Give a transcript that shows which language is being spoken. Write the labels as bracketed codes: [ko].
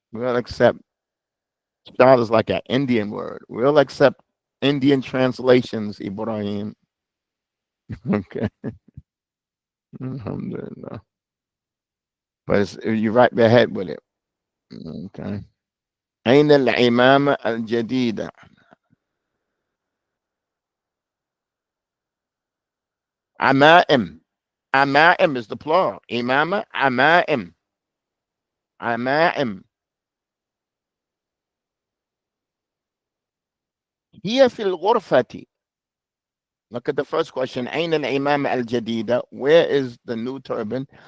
[en] We'll accept shawl is like an Indian word. We'll accept Indian translations, Ibrahim. Okay. Alhamdulillah. But you wrap your head with it. Okay. [ar] أين العمامة الجديدة؟ عمائم. [en] عمائم is the plural. [ar] إمامة عمائم. عمائم. هي في الغرفة. [en] Look at the first question. [ar] أين العمامة الجديدة? [en] Where is the new turban?